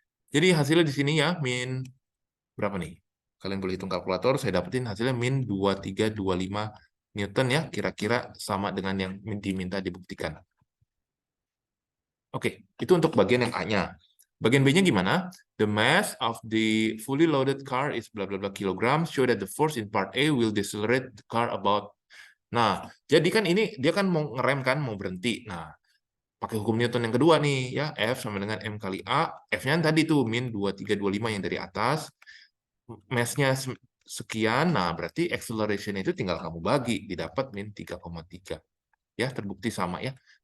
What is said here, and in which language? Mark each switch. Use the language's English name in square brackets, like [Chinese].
[Indonesian] Jadi hasilnya di sini ya, min berapa nih? Kalian boleh hitung kalkulator, saya dapetin hasilnya min 2325 Newton ya, kira-kira sama dengan yang diminta dibuktikan. Oke, itu untuk bagian yang A-nya. Bagian B-nya gimana? [English] The mass of the fully loaded car is bla bla bla kilograms, show that the force in part A will decelerate the car about. [Indonesian] Nah, jadi kan ini dia kan mau ngerem kan, mau berhenti. Nah, pakai hukum Newton yang kedua nih ya, F sama dengan M kali A. F-nya tadi tuh min 2325 yang dari atas. Mass-nya sekian, nah berarti acceleration itu tinggal kamu bagi, didapat min 3,3. Ya, terbukti sama ya.